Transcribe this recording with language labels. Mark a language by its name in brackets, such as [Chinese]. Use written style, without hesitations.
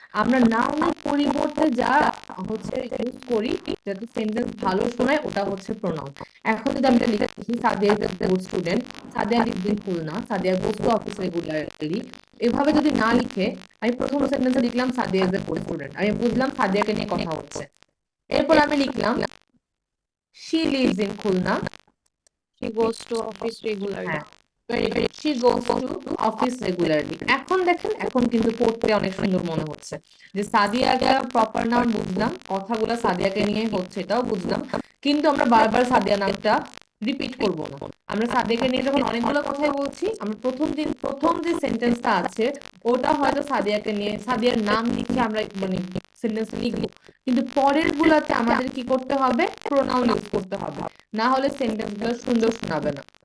[Bangla] আমরা নাউনের পরিবর্তে যা হচ্ছে ইউজ করি যাতে সেন্টেন্স ভালো শোনায়, ওটা হচ্ছে প্রোনাউন। এখন যদি আমরা লিখি [English] Sadia is a good student, Sadia lives in Khulna, Sadia goes to office regularly, [Bangla] এভাবে যদি না লিখে আমি প্রথম সেন্টেন্সে লিখলাম [English] Sadia is a good student, [Bangla] আমি বুঝলাম সাদিয়াকে নিয়ে কথা হচ্ছে। এরপর আমি লিখলাম [English] she lives in Khulna, She goes to office regularly. হ্যাঁ very good, she goes to office regularly। [Bangla] এখন দেখেন, এখন কিন্তু পড়তে অনেক সুন্দর মনে হচ্ছে যে সাদিয়াকে প্রপার নাউন বুঝলাম, কথাগুলো সাদিয়াকে নিয়ে হচ্ছে এটাও বুঝলাম, কিন্তু আমরা বারবার সাদিয়া নামটা রিপিট করব না। আমরা সাদিয়াকে নিয়ে যখন অনেকগুলো কথাই বলছি, আমরা প্রথম যে সেন্টেন্সটা আছে ওটা হয়তো সাদিয়াকে নিয়ে সাদিয়ার নাম লিখে আমরা মানে সেন্টেন্স লিখবো, কিন্তু পরের গুলাতে আমাদের কি করতে হবে, প্রোনাউন ইউজ করতে হবে, না হলে সেন্টেন্স গুলো সুন্দর শোনাবে না।